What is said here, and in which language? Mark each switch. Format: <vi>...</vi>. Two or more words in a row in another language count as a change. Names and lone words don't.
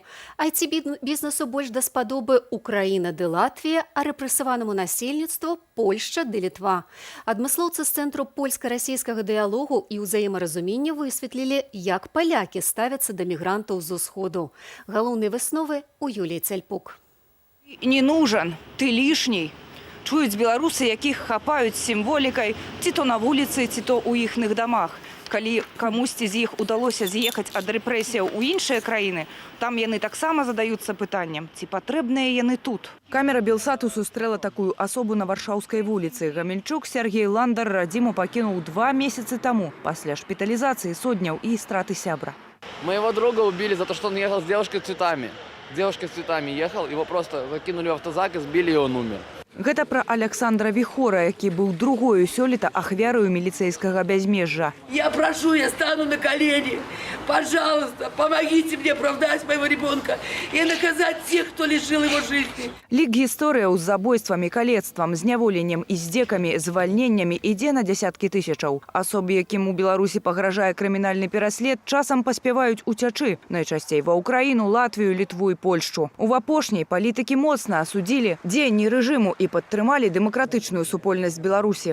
<be>IT-бізнесу больш даспадобы Украіна ды Латвія, а рэпрэсаванаму насельніцтву Польшча ды Літва. Адмыслоўцы з Цэнтру польска-расійскага дыялогу і ўзаемаразумення высветлілі, як палякі ставяцца да мігрантаў з усходу. Галоўныя высновы у Юліі Цяльпук.</be> <ru>Не нужен, ты лишний.</ru> <be>Чуюць беларусы, якіх хапаюць сімволікай, ці то на вуліцы, ці то ў іхных дамах. Калі камусьці з іх удалося з'ехаць ад рэпрэсіяў у іншыя краіны, там яны таксама задаюцца пытаннем, ці патрэбныя яны тут. Камера Белсату сустрэла такую асобу на Варшаўскай вуліцы. Гамельчук Сергей Ландар радзіму пакінуў 2 месяцы таму, пасля шпіталізацыі содняў і страты сябра.</be> <ru>Моего друга убили за то, что он ехал с девушкой с цветами. Девушка с цветами ехал, его просто закинули в автозак и сбили, и он умер.</ru> <be>Гэта пра Александра Вихора, які быў другою сёлета ахвярою міліцейскага бязмежжа.</be> <ru>Я прошу, я стану на колени. Пожалуйста, помогите мне оправдать моего ребенка и наказать тех, кто лишил его жизни.</ru> <be>Лік гісторыяў з забойствамі, калецтвам, зняволеннем, издзекамі, звальненнямі ідзе на дзясяткі тысячаў. Асобы, якім у Беларусі пагражае крымінальны пераслед, часам паспяваюць уцячы. Найчасцей ва Украіну, Латвію, Літву і Польшчу. У апошняй палітыкі моцна асудзілі дзеянні рэжыму і падтрымалі дэмакратычную супольнасць Беларусі.</be>